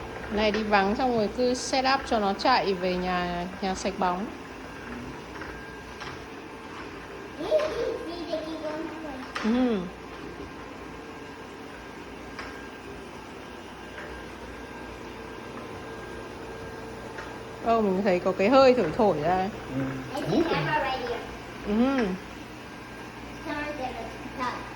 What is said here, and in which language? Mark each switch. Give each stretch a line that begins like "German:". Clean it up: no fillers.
Vietnamese: Này đi vắng xong rồi cứ set up cho nó chạy về nhà sạch bóng.
English: See, they keep going that way.
Vietnamese: Mình thấy có cái hơi thổi ra.
English: I see camera right here. Camera there at the top.